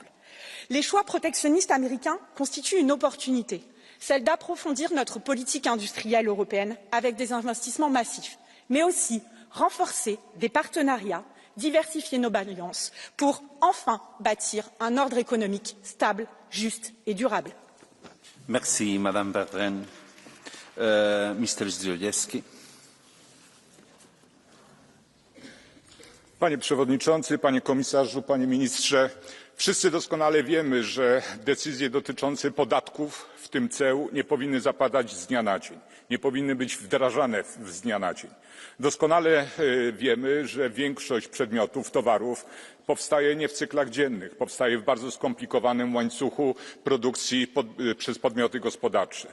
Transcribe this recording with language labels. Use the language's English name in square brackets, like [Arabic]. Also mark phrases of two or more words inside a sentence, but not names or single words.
[French] Les choix protectionnistes américains constituent une opportunité, celle d'approfondir notre politique industrielle européenne avec des investissements massifs, mais aussi renforcer des partenariats, diversifier nos alliances pour enfin bâtir un ordre économique stable, juste et durable. Merci, Madame Bertin. Mr. Zdrojewski. [Polish] Panie Przewodniczący, Panie Komisarzu, Panie Ministrze, wszyscy doskonale wiemy, że decyzje dotyczące podatków, w tym ceł, nie powinny zapadać z dnia na dzień, nie powinny być wdrażane z dnia na dzień. Doskonale wiemy, że większość przedmiotów, towarów powstaje nie w cyklach dziennych, powstaje w bardzo skomplikowanym łańcuchu produkcji przez podmioty gospodarcze.